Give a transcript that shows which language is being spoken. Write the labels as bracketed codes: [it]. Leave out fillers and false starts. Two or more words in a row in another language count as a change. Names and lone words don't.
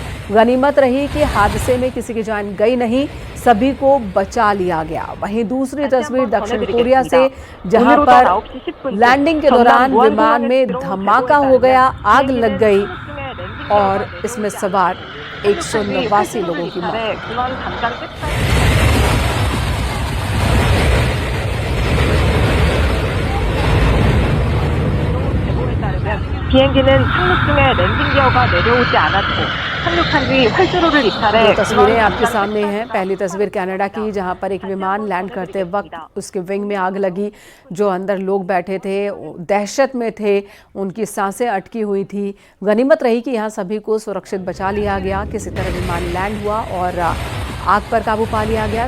[hi] गनीमत रही कि हादसे में किसी की जान गई नहीं, सभी को बचा लिया गया। वहीं दूसरी तस्वीर दक्षिण कोरिया से, जहां पर लैंडिंग के दौरान विमान में धमाका हो गया, आग लग गई और इसमें सवार 189 लोगों की मौत। [ko] 비행기는 착륙 중에 랜딩 기어가 내려오지 않았고 착륙한 뒤 활주로를 이탈해 [hi] दो तस्वीरें आपके सामने हैं। पहली तस्वीर कनाडा की, जहां पर एक विमान लैंड करते वक्त उसके विंग में आग लगी। जो अंदर लोग बैठे थे दहशत में थे, उनकी सांसें अटकी हुई थी। गनीमत रही कि यहाँ सभी को सुरक्षित बचा लिया गया। किसी तरह विमान लैंड हुआ और आग पर काबू पा लिया गया।